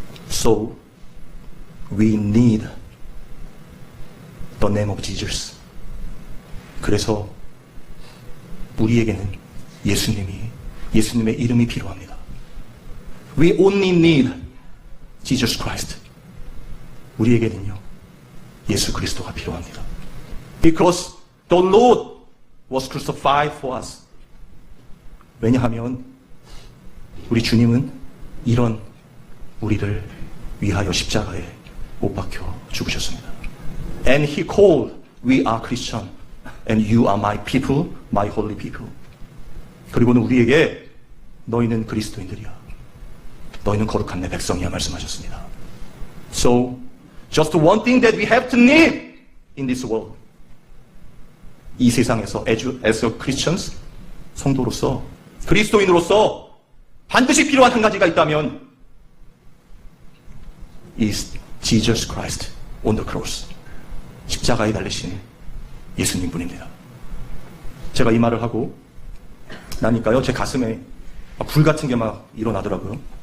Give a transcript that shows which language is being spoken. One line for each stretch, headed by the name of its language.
English: So, we need the name of Jesus.
Korean: 그래서 우리에게는 예수님의 이름이 필요합니다.
English: We only need Jesus Christ.
Korean: 우리에게는요, 예수 그리스도가 필요합니다.
English: Because the Lord was crucified for us.
Korean: 왜냐하면 우리 주님은 이런 우리를 위하여 십자가에 못 박혀 죽으셨습니다.
English: And He called, we are Christian. And you are my people, my holy people.
Korean: 그리고는 우리에게 너희는 그리스도인들이야. 너희는 거룩한 내 백성이야 말씀하셨습니다.
English: So, just one thing that we have to need in this world.
Korean: 이 세상에서
English: as a Christians,
Korean: 성도로서, 그리스도인으로서 반드시 필요한 한 가지가 있다면
English: is Jesus Christ on the cross.
Korean: 십자가에 달리신 예수님 분입니다. 제가 이 말을 하고 나니까요, 제 가슴에 불 같은 게 막 일어나더라고요.